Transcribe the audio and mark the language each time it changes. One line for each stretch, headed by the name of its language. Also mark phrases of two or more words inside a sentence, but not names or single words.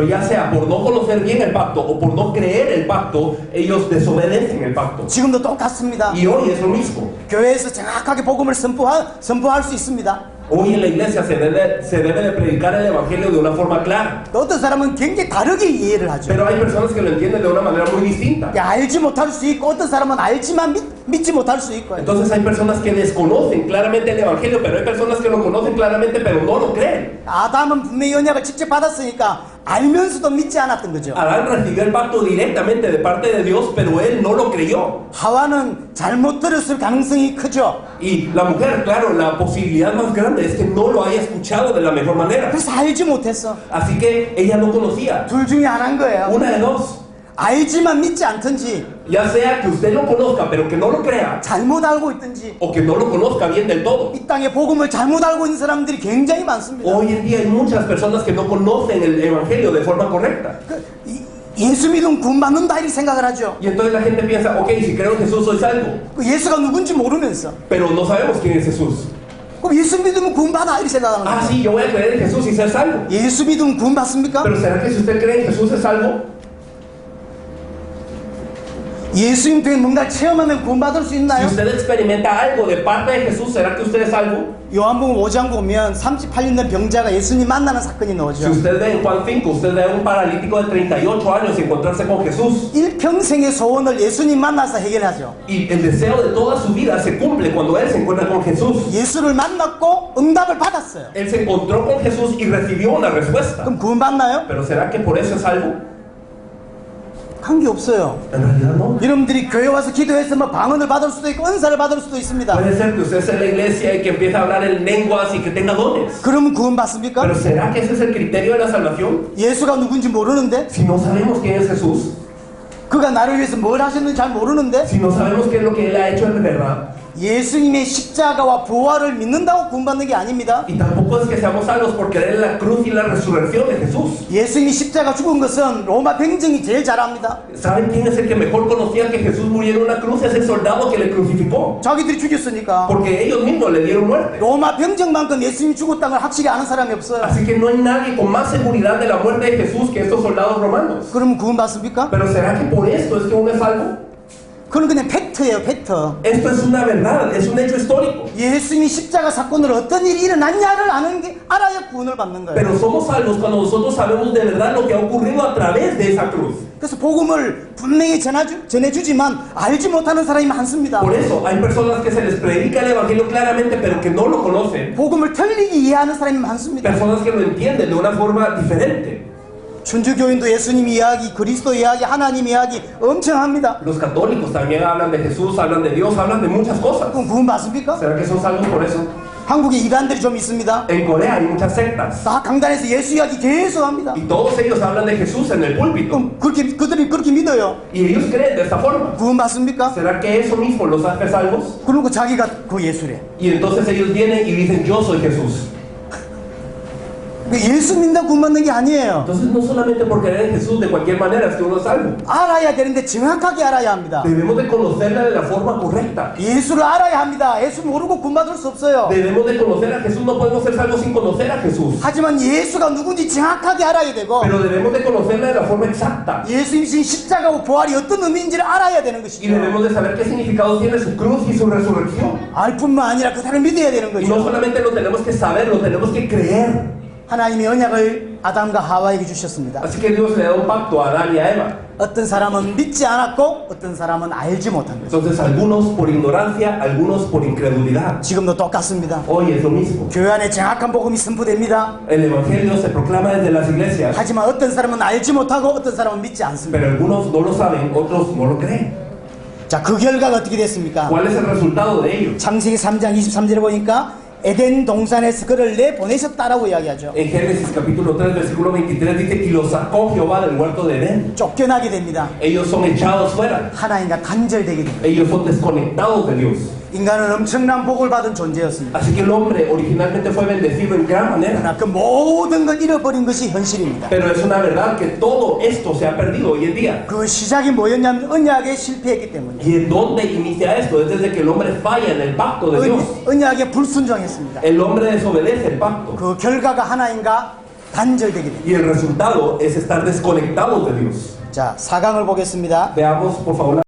Spanish: Pero ya sea por no conocer bien el pacto o por no creer el pacto, ellos desobedecen el pacto.
Korean: 지금도 똑같습니다.
Spanish: Y hoy es lo mismo.
Korean: 교회에서 정확하게 복음을 선포할 수 있습니다.
Spanish: Hoy en la iglesia se debe de predicar el evangelio de una forma clara.
Korean: 또 어떤 사람은 굉장히 다르게 이해를 하죠.
Spanish: Pero hay personas que lo entienden de una manera muy distinta.
Korean: 알지 못할 수 있고 어떤 사람은 알지만 믿지 못할 수 있고.
Spanish: Entonces hay personas que desconocen claramente el evangelio, pero hay personas que lo conocen claramente, pero no lo creen.
Korean: 아담은 분명히 언약을 직접 받았으니까 알면서도 믿지 않았던 거죠.
Spanish: Adán recibió el pacto directamente de parte de Dios, pero él no lo creyó.
Korean: 하와는 잘못 들었을 가능성이 크죠.
Spanish: Y la mujer, claro, la posibilidad más grande es que no lo haya escuchado de la mejor manera.
Korean: 그래서 알지 못했어.
Spanish: Así que ella no conocía.
Korean: 둘 중에 하나인 거예요.
Spanish: Una de dos.
Korean: 알지만 믿지 않든지
Spanish: Ya sea que usted lo conozca, pero que no lo crea,
Korean: 잘못 알고 있든지
Spanish: o que no lo conozca bien del todo.
Korean: 이 땅에 복음을 잘못 알고 있는 사람들이 굉장히 많습니다.
Spanish: Hoy en día hay muchas personas que no conocen el evangelio de forma correcta.
Korean: 예수 믿으면 구원받는다 이렇게 생각을 하죠.
Spanish: Y entonces la gente piensa, ok, si creo en Jesús soy salvo.
Korean: 예수가 누군지 모르면서
Spanish: Pero no sabemos quién es Jesús.
Korean: 그럼 예수 믿으면 구원받아 이렇게 생각하는
Spanish: Ah,
Korean: 거죠.
Spanish: sí, yo voy a creer en Jesús y ser salvo.
Korean: 예수 믿으면 구원받습니까?
Spanish: Pero ¿será que si usted cree en Jesús es salvo?
Korean: 예수님 통해 뭔가를 체험하면 구원받을 수
Spanish: Si
Korean: 있나요?
Spanish: usted experimenta algo de parte de Jesús, ¿será que usted es salvo?
Korean: 요한복음 5장 보면 38년 된 병자가 예수님 만나는 사건이
Spanish: Si
Korean: 나오죠.
Spanish: usted ve en Juan 5, usted ve a un paralítico de 38 años encontrarse con Jesús.
Korean: 일평생의 소원을 예수님 만나서 해결하죠.
Spanish: Y el deseo de toda su vida se cumple cuando él se encuentra con Jesús.
Korean: 예수를 만났고 응답을 받았어요.
Spanish: Él se encontró con Jesús y recibió una respuesta.
Korean: 그럼 구원받나요?
Spanish: Pero ¿será que por eso es salvo?
Korean: 관계없어요.
Spanish: En realidad no.
Korean: 여러분들이 교회 와서 기도해서 뭐 방언을 받을 수도 있고 은사를 받을 수도 있습니다.
Spanish: Puede ser que usted esté en la iglesia y que empiece a hablar en lenguas y que tenga dones.
Korean: 그러면 구원받습니까?
Spanish: Pero ¿será que ese es el criterio de la salvación?
Korean: 예수가 누군지 모르는데
Spanish: Si no sabemos quién es Jesús,
Korean: 그가 나를 위해서 뭘 하셨는지 잘 모르는데
Spanish: si no sabemos qué es lo que Él ha hecho en verdad,
Korean: 예수님의 십자가와 부활을 믿는다고 구원받는 게 아닙니다.
Spanish: y tampoco es que seamos salvos por creer en la cruz y la resurrección de Jesús.
Korean: 예수님이 십자가 죽은 것은 로마 병정이 제일 잘 압니다.
Spanish: ¿Saben quién es el que mejor conocía que Jesús muriera en una cruz? Es el soldado que le crucificó.
Korean: 자기들이 죽였으니까.
Spanish: Porque ellos mismos le dieron muerte.
Korean: 로마 병정만큼 예수님이 죽었다는 걸 확실히 아는 사람이 없어요.
Spanish: Así que no hay nadie con más seguridad de la muerte de Jesús que estos soldados romanos.
Korean: 그럼 구원받습니까?
Spanish: Pero ¿será que por esto es que uno es salvo?
Korean: 그건 그냥 팩트예요, 팩트.
Spanish: Esto es una verdad, es un hecho histórico.
Korean: 예수님이 십자가 사건으로 어떤 일이 일어났냐를 알아야 구원을 받는 거예요.
Spanish: Pero somos salvos cuando nosotros sabemos de verdad lo que ha ocurrido a través de esa cruz.
Korean: 그래서 복음을 분명히 전해주지만 알지 못하는 사람이 많습니다.
Spanish: Por eso hay personas que se les predica el evangelio claramente, pero que no lo conocen.
Korean: 복음을 틀리게 이해하는 사람이 많습니다.
Spanish: Personas que lo entienden de una forma diferente.
Korean: 천주교인도 예수님 이야기, 그리스도 이야기, 하나님 이야기 엄청 합니다.
Spanish: Los católicos también hablan de Jesús, hablan de Dios, hablan de muchas cosas.
Korean: 그럼 구원 받습니까?
Spanish: ¿Será que son salvos por eso?
Korean: 한국에 이단들이 좀 있습니다.
Spanish: En Corea hay muchas sectas
Korean: 다 강단에서 예수 이야기 계속 합니다.
Spanish: y todos ellos hablan de Jesús en el púlpito
Korean: 그럼 그들이 그렇게 믿어요.
Spanish: y ellos creen de esta forma.
Korean: 구원 받습니까?
Spanish: ¿Será que eso mismo los hace salvos?
Korean: 그리고 자기가 그 예수래.
Spanish: Y entonces ellos vienen y dicen yo soy Jesús.
Korean: 예수 믿는다 구원 받는 게 아니에요.
Spanish: Entonces no solamente por creer en Jesús de cualquier manera es que uno es salvo.
Korean: 알아야 되는데 정확하게 알아야 합니다.
Spanish: Debemos de conocerla de la forma correcta.
Korean: 예수를 알아야 합니다. 예수 모르고 구원 받을 수 없어요.
Spanish: Debemos de conocer a Jesús, no podemos ser salvos sin conocer a Jesús.
Korean: 하지만 예수가 누군지 정확하게 알아야 되고
Spanish: Pero debemos de conocerla de la forma exacta.
Korean: 예수님이 십자가와 부활이 어떤 의미인지를 알아야 되는
Spanish: Y
Korean: 것이죠.
Spanish: debemos de saber qué significado tiene su cruz y su resurrección.
Korean: 알 뿐만 아니라 그대로 믿어야 되는
Spanish: Y no
Korean: 거죠.
Spanish: solamente lo tenemos que saber, lo tenemos que creer.
Korean: 하나님이 언약을 아담과 하와에게 주셨습니다.
Spanish: Así que Dios le da un pacto a Adán y a Eva.
Korean: 어떤 사람은 믿지 않았고 어떤 사람은 알지 못한 거죠.
Spanish: Entonces algunos por ignorancia, algunos por incredulidad.
Korean: 지금도 똑같습니다.
Spanish: Hoy es lo mismo.
Korean: 교회 안에 정확한 복음이 선포됩니다.
Spanish: El evangelio se proclama desde las iglesias,
Korean: 하지만 어떤 사람은 알지 못하고 어떤 사람은 믿지 않습니다.
Spanish: pero algunos no lo saben, otros no lo creen.
Korean: 자, 그 결과가 어떻게 됐습니까?
Spanish: ¿Cuál es el resultado de ello?
Korean: 창세기 3장 23절에 보니까 에덴 동산에서 그를 내보내셨다라고 이야기하죠.
Spanish: En Génesis capítulo 3 versículo 23 dice que los sacó Jehová del huerto de Edén.
Korean: 쫓겨나게 됩니다.
Spanish: Ellos son echados fuera.
Korean: 하나님과 단절되게 됩니다.
Spanish: Ellos son desconectados de Dios.
Korean: 인간은 엄청난 복을 받은 존재였습니다.
Spanish: Así que el hombre originalmente fue bendecido en gran manera.
Korean: 그러나 그 모든 걸 잃어버린 것이 현실입니다.
Spanish: Pero es una verdad que todo esto se ha perdido hoy en día.
Korean: 그 시작이 뭐였냐면 언약에 실패했기 때문에
Spanish: ¿Y en dónde inicia esto? Es desde que el hombre falla en el pacto de Dios.
Korean: 언약에 불순종했습니다.
Spanish: El hombre desobedece el pacto.
Korean: 그 결과가 하나님과 단절되게 됩니다.
Spanish: Y el resultado es estar desconectados de Dios.
Korean: 자, 4강을 보겠습니다.
Spanish: Veamos, por favor.